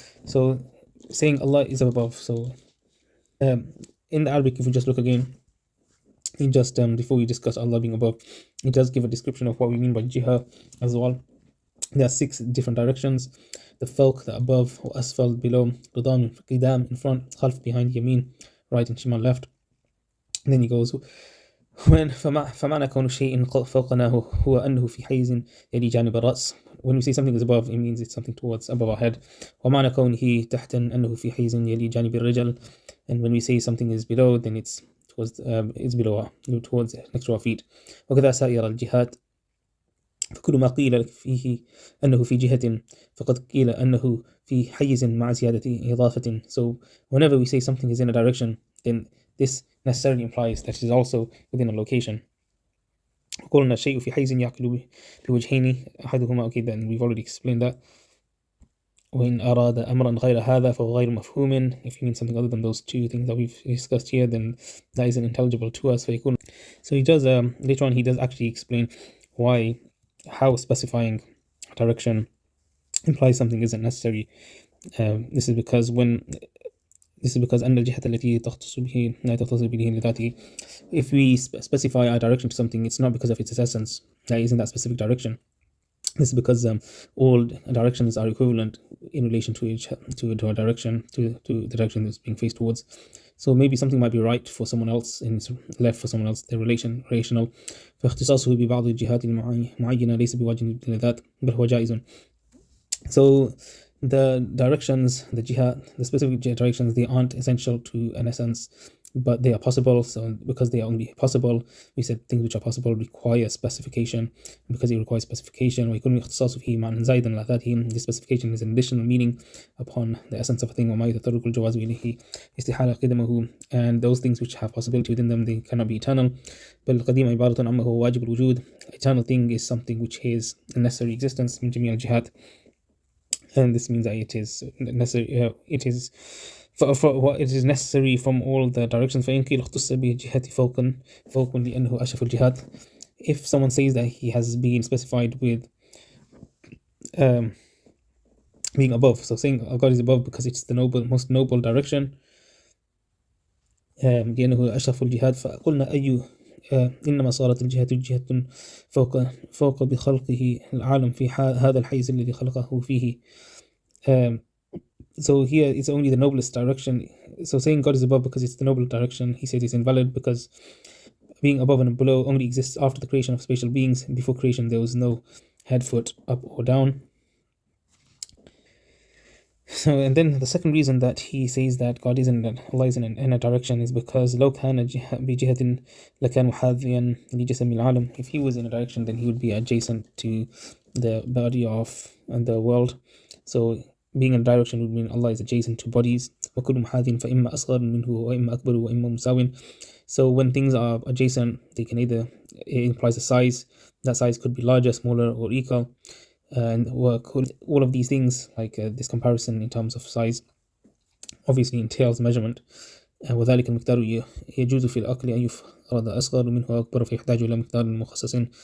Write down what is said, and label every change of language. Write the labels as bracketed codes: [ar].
[en] So saying Allah is above. So in the Arabic, if we just look again, in just before we discuss Allah being above, it does give a description of what we mean by jiha as well. There are 6 different directions: the fawq, the above, or asfal, below, qidam, in front, khalf, behind, yameen, right, and shimal, left. And then he goes, when [ar] فمعنى كون شيء فوقنا هو أنه في حيز يلي جانب الرأس. [en] When we say something is above, it means it's something towards above our head. [ar] ومعنى كونه تحت أنه في حيز يلي جانب الرجل. [en] And when we say something is below, then it's towards towards next to our feet. [ar] وكذا سائر الجهات. فكل ما قيل فيه أنه في جهة فقد قيل أنه في حيز مع زيادة إضافة. [en] So whenever we say something is in a direction, then this necessarily implies that it is also within a location. [ar] قلنا الشيء في حيز يعقل بوجهين أحدهما. [en] Okay, then we've already explained that. [ar] وإن أراد أمرا غير هذا فهو غير مفهوم. [en] If he means something other than those 2 things that we've discussed here, then that isn't intelligible to us. [ar] فيكون. [en] So he does later on, he does actually explain how specifying direction implies something isn't necessary. This is because [ar] أن الجهة التي تختص به لا تختص به لذاته. [en] If we specify our direction to something, it's not because of its essence that is in that specific direction. This is because all directions are equivalent in relation to a direction, to the direction that's being faced towards. So maybe something might be right for someone else and it's left for someone else. They're relational. [ar] فاختصاصه ببعض الجهات المعينة ليس بواجب للذات بل هو جائز. [en] So the directions, the specific directions, they aren't essential to an essence, but they are possible. So because they are only possible, we said things which are possible require specification. Because it requires specification, [ar] ويكون اختصاصه فيه معنى زائدا على ذاته. [en] This specification is an additional meaning upon the essence of a thing. [ar] وما يتطرق الجواز إليه استحالة قدمه. [en] And those things which have possibility within them, they cannot be eternal. [ar] بل القديم عبارة عما هو واجب الوجود. [en] Eternal thing is something which is a necessary existence [ar] من جميع الجهات. [en] And this means that it is necessary. It is for what it is necessary from all the directions. [ar] فإن قيل اختص بجهة فوق لأنه أشرف الجهات. [en] If someone says that he has been specified with being above, so saying God is above because it's the most noble direction. [ar] لأنه أشرف الجهات. فقلنا أي إنما صارت الجهة جهة فوق بخلقه العالم في هذا الحيز الذي خلقه فيه. [en] So here it's only the noblest direction. So saying God is above because it's the noble direction, he says it's invalid because being above and below only exists after the creation of spatial beings. Before creation there was no head, foot, up or down. So, and then the second reason that he says that God Allah is in a direction is because [ar] لو كان بجهة لكان محاذيا لجسم العالم. [en] If he was in a direction, then he would be adjacent to the body of the world. So being in a direction would mean Allah is adjacent to bodies. [ar] وكل محاذ فإما أصغر منه وإما أكبر وإما مساو. [en] So when things are adjacent, they can either, it implies a size. That size could be larger, smaller, or equal. And all of these things, like this comparison in terms of size, obviously entails measurement. [ar] وذلك المقدار يجوز في العقل أن يفرض أصغر منه أكبر فيحتاج إلى مقدار مخصص.